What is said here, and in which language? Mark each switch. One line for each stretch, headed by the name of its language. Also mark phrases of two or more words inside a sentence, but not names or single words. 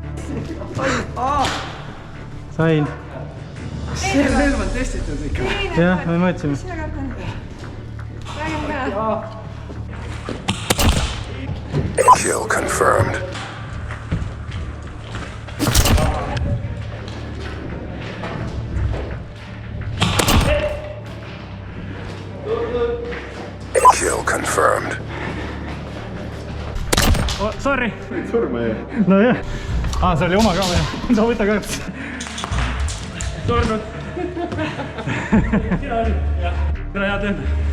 Estonian: Sain. See relv on testitud ikka. Jah, me mõtlesime.
English: Kill confirmed. Kill confirmed. Oh, sorry.
Estonian: Surma jäi. No jah. See oli oma ka või? No võta ka. Surnud. Tere hea töö.